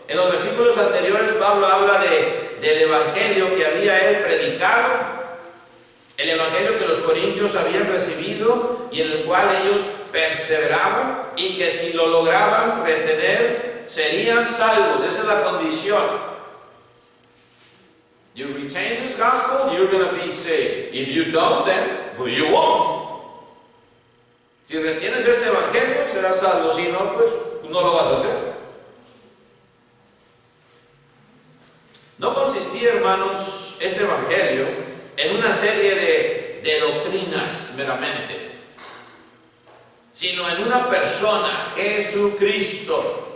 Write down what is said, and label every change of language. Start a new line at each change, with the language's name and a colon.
Spanish: En los versículos anteriores Pablo habla del Evangelio que había él predicado, el Evangelio que los corintios habían recibido y en el cual ellos perseveraban, y que si lo lograban retener serían salvos. Esa es la condición.
English: You retain this gospel, you're going to be saved. If you don't, then well, you won't.
Spanish: Si retienes este Evangelio, serás salvo. Si no, pues no lo vas a hacer. No consistía, hermanos, este Evangelio en una serie de doctrinas meramente, sino en una persona, Jesucristo.